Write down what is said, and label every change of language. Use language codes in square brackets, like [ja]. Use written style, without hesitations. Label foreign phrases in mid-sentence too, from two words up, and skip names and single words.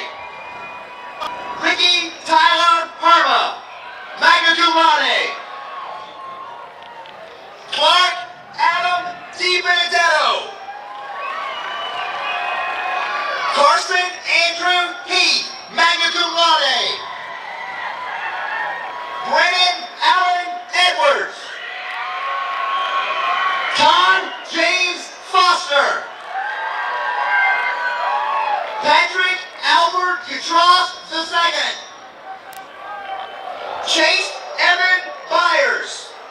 [en] Ricky Tyler Parma, magna cum laude. Clark Adam D. Benedetto. Carson Andrew Heath, magna cum laude. Brennan Allen Edwards. Con James Foster. Patrick Albert Gutros II. Chase Evan Byers.